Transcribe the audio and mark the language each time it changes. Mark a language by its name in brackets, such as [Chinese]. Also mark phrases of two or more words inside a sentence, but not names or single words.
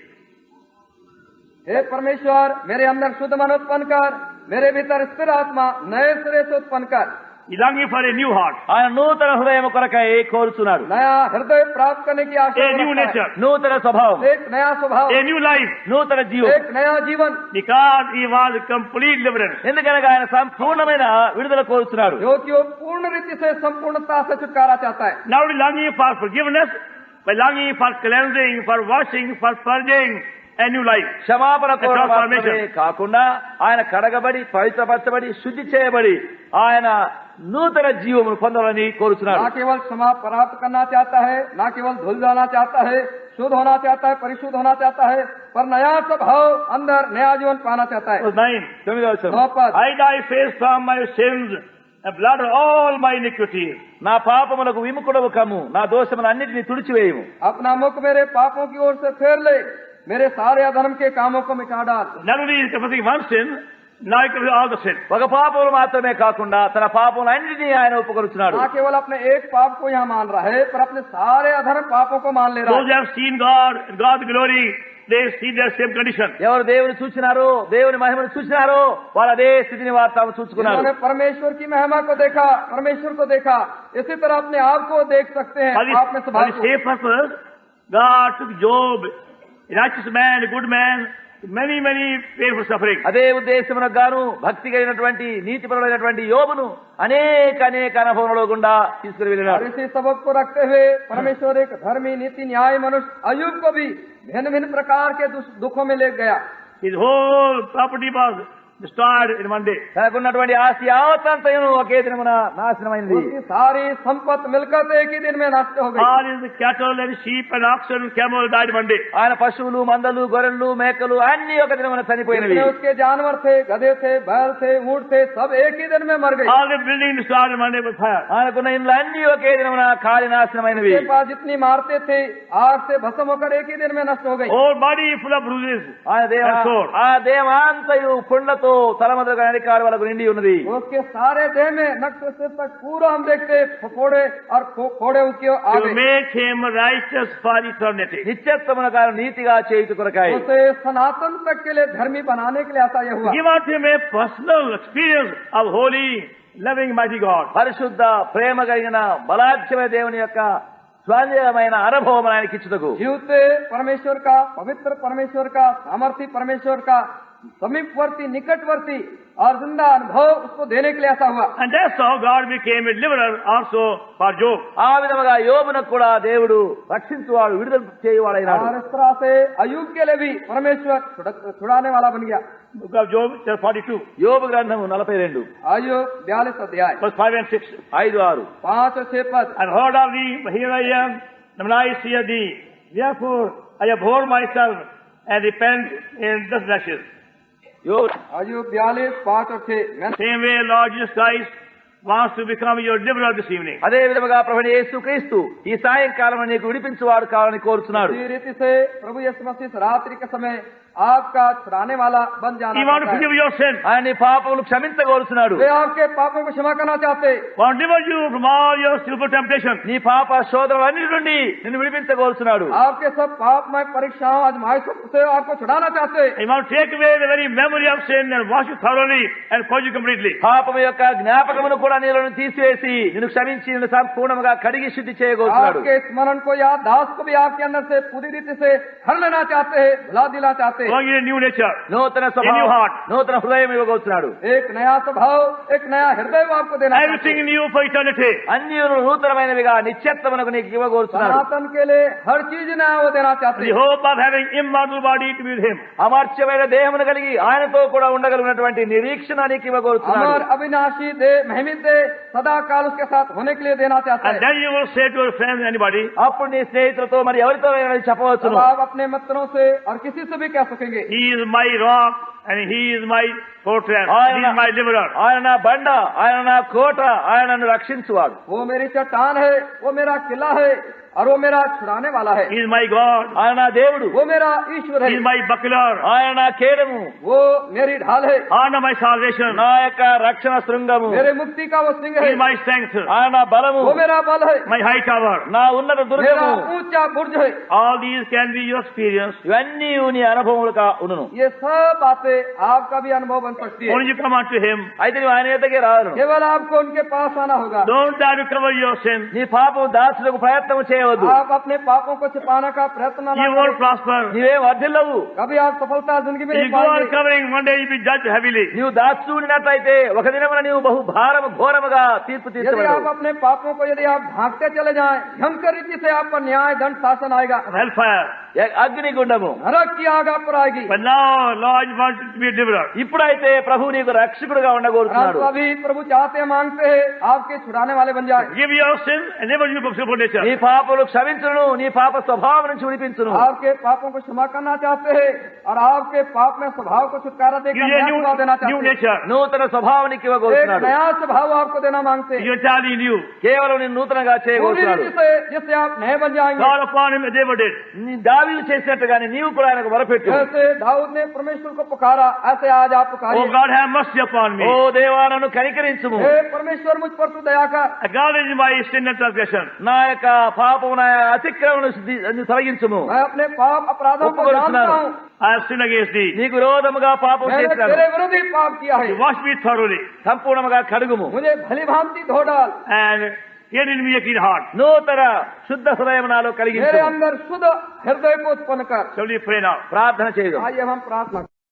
[Hindi] हे परमेश्वर, मेरे अंदर शुद्ध मन उत्पन्न कर, मेरे भीतर स्थिर आत्मा नए सिरे से उत्पन्न कर। [English] He's longing for a new heart, [Telugu] ఆయన నూతన హృదయం కొరకై కోరుచున్నాడు. [Hindi] नया हृदय प्राप्त करने की आशा [English] a new [Hindi] रखता है। [English] nature, [Telugu] నూతన స్వభావం, [Hindi] एक नया स्वभाव, [English] a new life, [Telugu] నూతన జీవం. [Hindi] एक नया जीवन, [English] because he was complete deliverance. [Telugu] ఎందుకనగా ఆయన సంపూర్ణమైన విడుదల కోరుచున్నాడు. [Hindi] जो कि वो पूर्ण रीति से संपूर्णता से छुटकारा चाहता है। [English] Now he's longing for forgiveness, by longing for cleansing, for washing, for purging, a new life. [Telugu] క్షమాపణ [English] A transformation. [Telugu] కోరమే కాకుండా ఆయన కడగబడి పవిత్రపరచబడి శుద్ధి చేయబడి ఆయన నూతన జీవమును పొందాలని కోరుచున్నాడు. [Hindi] ना केवल क्षमा प्राप्त करना चाहता है, ना केवल धुल जाना चाहता है, शुद्ध होना चाहता है, परिशुद्ध होना चाहता है, पर नया स्वभाव अंदर नया जीवन पाना चाहता है। [English] Verse 9. [Telugu] 9వ వచనం. [Hindi] 9 पद, [English] Hide thy face from my sins and blot all my iniquities. [Telugu] నా పాపములకు విముఖుడవు కమ్ము, నా దోషములు అన్నిటిని తుడిచివేయము. [Hindi] अपना मुख मेरे पापों की ओर से फेर ले, मेरे सारे अधर्म के कामों को मिटा डाल। [English] Not only is confessing one sin, now he covers all the sin. [Telugu] ఒక పాపములు మాత్రమే కాకుండా తన పాపములన్నిటినీ ఆయన ఒప్పుకొనుచున్నాడు. [Hindi] ना केवल अपने एक पाप को यहाँ मान रहा है, पर अपने सारे अधर्म पापों को मान ले रहा [English] Those who [Hindi] है। [English] have seen God, and God's glory, they see their same condition. [Telugu] ఎవరు దేవుని చూసినారో, దేవుని మహిమను చూసినారో, వారు అదే స్థితిని వారు తాము చూసుకున్నారు. [Hindi] जिन्होंने परमेश्वर की महिमा को देखा, परमेश्वर को देखा, इसी तरह अपने आप को देख सकते हैं, [English] For [Hindi] आप में [English] the [Hindi] स्वभाव को। [English] same purpose, God took Job, a righteous man, a good man, many painful suffering. [Telugu] అదే ఉద్దేశమునకు గాను భక్తి కలిగినటువంటి నీతిపరులైనటువంటి యోబును అనేక అనుభవముల గుండా తీసుకుని [Hindi] और [Telugu] వెళ్ళినాడు. [Hindi] इसी सबक को रखते हुए परमेश्वर एक धर्मी नीति न्याय मनुष्य अय्यूब को भी भिन्न भिन्न प्रकार के दुखों में ले गया। [English] His whole property was destroyed in one day. [Telugu] తనకున్నటువంటి ఆస్తి యావత్తంతయును ఒకే దినమున నాశనమైంది. [Hindi] उसकी सारी संपत्ति मिलकर एक ही दिन में नष्ट हो गई। [English] All his cattle and sheep and oxen and camel died one day. [Telugu] ఆయన పశువులు, మందలు, గొర్రెలు, మేకలు అన్ని ఒక దినమున చనిపోయినవి. [Hindi] जितने उसके जानवर थे, गधे थे, बैल थे, ऊंट थे, सब एक ही दिन में मर गए। [English] All the buildings destroyed in one day with fire. [Telugu] ఆయనకున్న ఇండ్లు అన్ని ఒకే దినమున కాలి నాశనమైనవి. [Hindi] उसके पास जितनी इमारतें थी, आग से भस्म होकर एक ही दिन में नष्ट हो गई। [English] Whole body full of bruises. [Telugu] ఆయన ఆ దేవాంతయు పుండ్లతో తలమదగా నరికాడు వరకు నిండి ఉన్నది. [Hindi] उसके सारे देह में नक से सिर तक पूरा हम देखते फोड़े और फोड़े उसके [English] To [Hindi] आगे। [English] make him righteous for eternity. [Telugu] నిత్యత్వమున కాదు నీతిగా చేయుట కొరకాయి. [Hindi] उसे सनातन तक के लिए धर्मी बनाने के लिए ऐसा यह हुआ। [English] Give unto him a personal experience of holy, loving, mighty God. [Telugu] పరిశుద్ధ ప్రేమ కలిగిన బలాఢ్యమైన దేవుని యొక్క స్వాధీనమైన అనుభవం ఆయనకి ఇచ్చుటకు [Hindi] जीवते परमेश्वर का, पवित्र परमेश्वर का, सामर्थी परमेश्वर का समीपवर्ती, निकटवर्ती और जिंदा अनुभव उसको देने के लिए ऐसा हुआ। [English] And that's how God became a deliverer also for Job. [Telugu] ఆ విధముగా యోబునకు కూడా దేవుడు రక్షించువాడు, విడుదల చేయువాడైనాడు. [Hindi] और इस तरह से अय्यूब के लिए भी परमेश्वर छुड़ाने वाला बन गया। [English] Book of Job, chapter 42, [Telugu] యోబు గ్రంథము 42 [Hindi] अय्यूब 42 अध्याय [English] verse 5 and 6. [Telugu] 5-6. [Hindi] 5 और 6 पद। [English] And heard of thee, here I am, and I see thee. Therefore I abhor myself and repent in dust and ashes. [Telugu] యోబు [Hindi] अय्यूब 42 5 और 6। [English] Same way Lord Jesus Christ wants to become your deliverer this evening. [Telugu] అదే విధముగా ప్రభువైన యేసుక్రీస్తు ఈ సాయంకాలం నీకు విడిపించువాడు కావాలని కోరుచున్నాడు. [Hindi] इसी रीति से प्रभु यीशु मसीह इस रात्रि के समय आपका छुड़ाने वाला बन जाना [English] He wants to [Hindi] चाहता है। [English] forgive your sin. [Telugu] ఆయన నీ పాపములు క్షమించగోరుచున్నాడు. [Hindi] वे आपके पापों को क्षमा करना चाहते। [English] Want to deliver you from all your sinful temptations. [Telugu] నీ పాప శోధనలన్నిటి నుండి నిన్ను విడిపించగోరుచున్నాడు. [Hindi] आपके सब पापमय परीक्षाओं आजमाइशों से आपको छुड़ाना चाहते। [English] He wants to take away the very memory of sin and wash you thoroughly and purge you completely. [Telugu] పాపము యొక్క జ్ఞాపకమును కూడా నీలో నుండి తీసివేసి నిన్ను క్షమించి నిన్ను సంపూర్ణంగా కడిగి శుద్ధి చేయగోరుచున్నాడు. [Hindi] आपके स्मरण को याद दास को भी आपके अंदर से पूरी रीति से हर लेना चाहते हैं, भुला दिला चाहते हैं। [English] Bring you a new nature. [Telugu] నూతన [English] In your [Telugu] స్వభావం, [English] heart. [Telugu] నూతన హృదయం ఇవ్వగోరుచున్నాడు. [Hindi] एक नया स्वभाव, एक नया हृदय वो आपको देना चाहते [English] Everything [Hindi] हैं। [English] in you for eternity. [Telugu] అన్ని నూతనమైనవిగా నిత్యత్వమునకు నీకు ఇవ్వగోరుచున్నాడు. [Hindi] सनातन के लिए हर चीज नया वो देना चाहते [English] The [Hindi] हैं। [English] hope of having immortal body to be with him. [Telugu] అమర్త్యమైన దేహమును కలిగి ఆయనతో కూడా ఉండగలిగినటువంటి నిరీక్షణ నీకు ఇవ్వగోరుచున్నాడు. [Hindi] अमर अविनाशी दे, महिमित दे, सदा काल उसके साथ होने के लिए देना चाहता [English] And [Hindi] है। [English] then you will say to your friends, anybody, [Telugu] అప్పుడు నీ స్నేహితులతో మరి ఎవరితో చెప్పవచ్చును. [Hindi] तब आप अपने मित्रों से और किसी से भी कह सकेंगे, [English] he is my rock and he is my fortress. He is my deliverer. [Telugu] ఆయన నా బండ, ఆయన నా కోట, ఆయన నన్ను రక్షించువాడు. [Hindi] वो मेरी चट्टान है, वो मेरा किला है और वो मेरा छुड़ाने वाला है। [English] He is my God. [Telugu] ఆయన నా దేవుడు, [Hindi] वो मेरा ईश्वर [English] He is [Hindi] है, [English] my buckler. [Telugu] ఆయన నా కేడము, [Hindi] वो मेरी ढाल है, [English] Honor my salvation. [Telugu] నా యొక్క రక్షణ శృంగము, [Hindi] मेरे मुक्ति का वो सिंह [English] He [Hindi] है, [English] is my strength. [Telugu] ఆయన నా బలము, [Hindi] वो मेरा बल है, [English] My high tower. [Telugu] నా ఉన్నత [Hindi] मेरा [Telugu] దుర్గము. [Hindi] ऊंचा बुर्ज है। [English] All these can be your experience. [Telugu] ఇవన్నీ నీ అనుభవములుగా ఉండును. [Hindi] ये सब बातें आपका भी अनुभव बन सकती है। [English] Only you come unto Him. [Telugu] అయితే నువ్వు ఆయన ఎద్దకే రాను. [Hindi] केवल आपको उनके पास आना होगा। [English] Don't try to cover your sin. [Telugu] నీ పాపం దాచులకు ప్రయత్నం చేయవద్దు. [Hindi] आप अपने पापों को छिपाने का प्रयत्न न [English] You won't [Hindi] करें। [English] prosper. [Telugu] నీవేం వర్ధిల్లవు. [Hindi] कभी आप सफलता जिंदगी में [English] If [Hindi] नहीं [English] you go on [Hindi] पाएंगे। [English] covering, one day you'll be judged heavily. [Telugu] నీవు దాచుకున్నట్లయితే ఒక దినమున నీవు బహు భారము ఘోరముగా తీర్పు [Hindi] यदि आप [Telugu] తీర్చబడవు. [Hindi] अपने पापों को यदि आप ढांकते चले जाएं, भयंकर रीति से आप पर न्याय दंड शासन आएगा, [English] Hellfire. [Telugu] అగ్నిగుండము. [Hindi] नरक की आग आप पर आएगी। [English] But now, Lord wants you to be a deliverer. [Telugu] ఇప్పుడైతే ప్రభు నీకు రక్షకుడుగా [Hindi] और [Telugu] ఉండగోరుతున్నాడు. [Hindi] आप अभी प्रभु चाहते हैं, मांगते हैं, आपके छुड़ाने वाले बन जाए। [English] Give your sin and never you from sinful nature. [Telugu] నీ పాపలు క్షమించును, నీ పాప స్వభావం నుంచి విడిపించును. [Hindi] आपके पापों को क्षमा करना चाहते हैं और आपके पाप में स्वभाव को छुटकारा देकर [English] Give you [Hindi] नया [English] a [Hindi] स्वभाव देना [English] new [Hindi] चाहते हैं। [English] nature. [Telugu] నూతన స్వభావానికి [Hindi] एक [Telugu] ఇవ్వగోరుతున్నాడు. [Hindi] नया स्वभाव आपको देना मांगते हैं, [English] You're entirely new. [Telugu] కేవలం నేను నూతనంగా [Hindi] पूरी [Telugu] చేయగోరుతున్నాడు. [Hindi] रीति से जिससे आप नए बन जाएंगे। [English] Call upon Him as David did. [Telugu] నీ దావీదు చేసినట్టుగానే నీవు కూడా ఆయనకు మొరపెట్టు. [Hindi] जैसे दाऊद ने परमेश्वर को पुकारा, द्वारा ऐसे आज आप [English] Oh [Hindi] पुकारिए, [English] God, have mercy upon me. [Telugu] ఓ దేవా నన్ను కనికరించుము, [Hindi] हे परमेश्वर मुझ पर तू दया कर, [English] Acknowledge my sin and transgression. [Telugu] నా యొక్క పాపము నా అతిక్రమను తొలగించుము. [Hindi] मैं अपने पाप अपराधों को जानता हूँ, [English] I have sinned against thee. [Telugu] నీకు విరోధముగా పాపం [Hindi] मैंने [Telugu] చేశాను, [Hindi] तेरे विरुद्ध ही पाप किया है, [English] You wash me thoroughly [Telugu] సంపూర్ణముగా కడుగుము. [Hindi] मुझे भली भांति धो डाल, [English] and create in me a clean heart. [Telugu] నూతన శుద్ధ హృదయం నాలో [Hindi] मेरे [Telugu] కలిగించు. [Hindi] अंदर शुद्ध हृदय को उत्पन्न कर। [English] Shall we pray now? [Telugu] ప్రార్థన చేయదు. [Hindi] आइए हम प्रार्थना